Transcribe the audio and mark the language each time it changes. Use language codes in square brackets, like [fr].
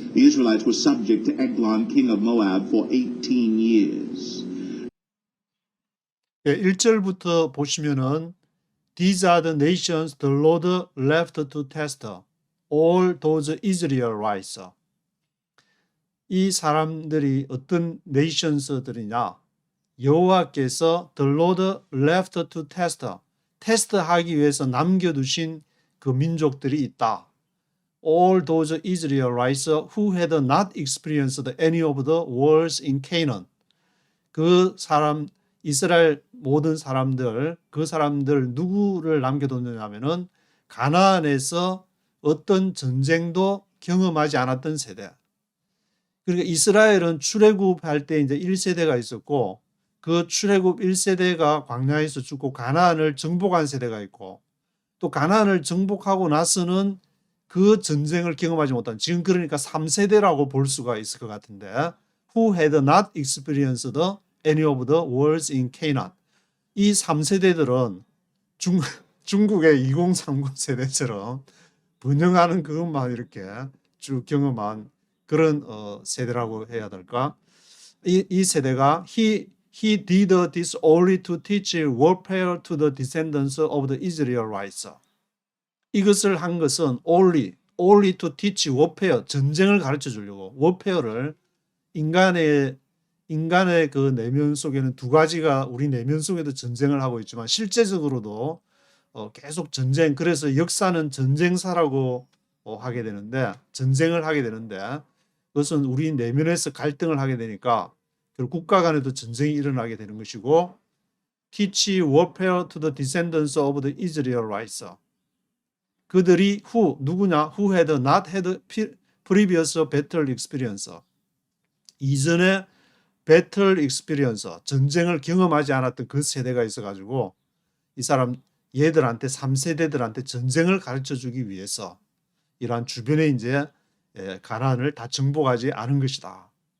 [en] The Israelites were subject to Eglon, king of Moab, for 18 years. [ko] 1절부터 보시면은 [en] These are the nations the Lord left to test all those Israelites. [ko] 이 사람들이 어떤 nations들이냐? 여호와께서 [en] the Lord left to test, [ko] 테스트하기 위해서 남겨두신 그 민족들이 있다. [en] All those Israelites who had not experienced any of the wars in Canaan. [ko] 그 사람 이스라엘 모든 사람들, 그 사람들 누구를 남겨뒀느냐면은 가나안에서 어떤 전쟁도 경험하지 않았던 세대. 그러니까 이스라엘은 출애굽할 때 이제 1세대가 있었고 그 출애굽 1세대가 광야에서 죽고 가나안을 정복한 세대가 있고 또 가나안을 정복하고 나서는 그 전쟁을 경험하지 못한 지금 그러니까 3세대라고 볼 수가 있을 것 같은데 [en] who had not experienced any of the wars in Canaan. [ko] 이 3세대들은 중국의 2030 세대처럼 번영하는 그것만 이렇게 쭉 경험한 그런 세대라고 해야 될까? 이 세대가 [en] He did this only to teach warfare to the descendants of the Israelites. [ko] 이것을 한 것은 [en] only to teach warfare, [ko] 전쟁을 가르쳐 주려고. warfare를 인간의 그 내면 속에는 두 가지가 우리 내면 속에도 전쟁을 하고 있지만 실제적으로도 계속 전쟁, 그래서 역사는 전쟁사라고 하게 되는데 전쟁을 하게 되는데 그것은 우리 내면에서 갈등을 하게 되니까 국가 간에도 전쟁이 일어나게 되는 것이고 [en] teach warfare to the descendants of the Israelites. [ko] 그들이 누구냐? [en] Who had not had previous battle experience. [ko] 이전에 배틀 익스피리언서, 전쟁을 경험하지 않았던 그 세대가 있어가지고 이 사람 얘들한테 3세대들한테 전쟁을 가르쳐 주기 위해서 이러한 주변에 이제 가나안을 다 정복하지 않은 것이다.